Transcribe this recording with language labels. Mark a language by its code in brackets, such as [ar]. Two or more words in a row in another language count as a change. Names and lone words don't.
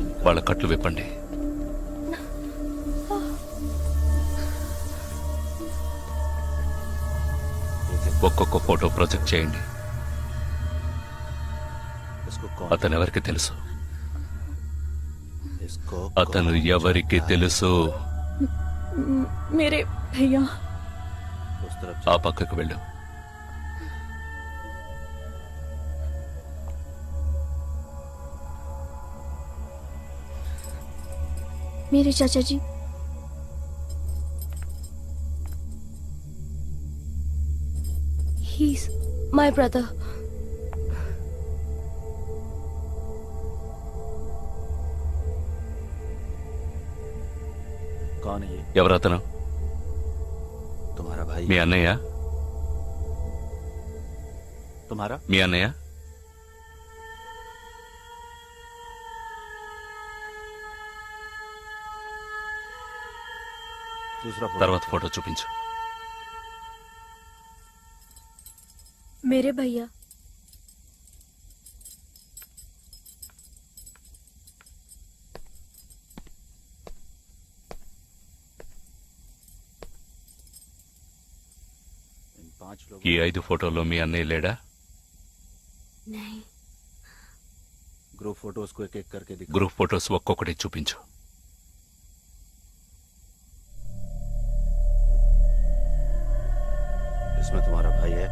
[te] వాళ్ళ కట్లు విప్పండి. ఒక్కొక్క ఫోటో ప్రొజెక్ట్ చేయండి. అతను ఎవరికి తెలుసు? అతను ఎవరికి తెలుసు? మీరే భయ్యా. ఆ పక్కకు వెళ్ళు. [hi] मेरे चाचा जी. [en] He's my brother. [hi] कौन है ये? [te] ఎవరతను? [hi] तुम्हारा भाई? [te] మీ అన్నయ్య? [hi] तुम्हारा? [te] మీ అన్నయ్య? [hi] दूसरा फोटो। [te] తర్వాత ఫోటో చూపించు. [hi] मेरे भैया. इन 5 लोगों [te] ఈ 5 ఫోటోల్లో మీ అన్నయ్య లేడా? [hi] नहीं. [en] group photos [hi] को एक एक करके दिखा। [en] group photos [hi] ఒక్కొక్కటి చూపించు. इसमें तुम्हारा भाई है?